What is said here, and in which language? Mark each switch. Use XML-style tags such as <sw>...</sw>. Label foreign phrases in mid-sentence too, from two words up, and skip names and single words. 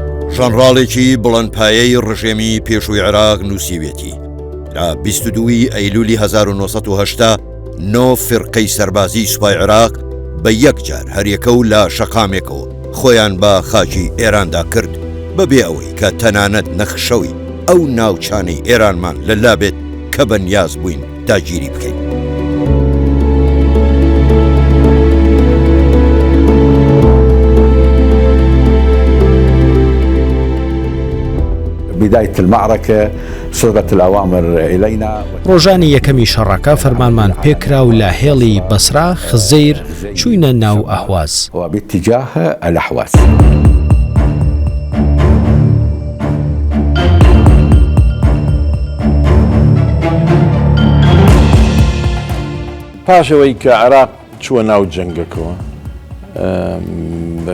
<ckb>ژەنڕاڵێکی بڵندپایەی ڕژێمی پێشووی عێراق نووسیوێتی لە 22 ئەیلولی 1970 9 فرقەی سەربازی سوپای عێراق بە یەکجار هەریەکە و لە شەقامێکەوە خۆیان بە خاکی ئێراندا کرد بەبێ ئەوەی کە تەنانەت نەخشەوی ئەو ناوچانەی ئێرانمان لەلا بێت کە بەنیاز بووین داگیری بکەین.</ckb> <ar>بداية المعركة صدرت الأوامر إلينا.</ar> <ckb>ڕۆژانی یەکەمی شەڕەکە فەرمانمان پێکرا و لە هێڵی بەسرا خزەیر چووینە ناو ئەحواز</ckb> <ar>وباتجاه الأحواز.</ar> <ckb>پاشەوەی کە عێراق چووە ناو جەنگەکەوە بە</ckb>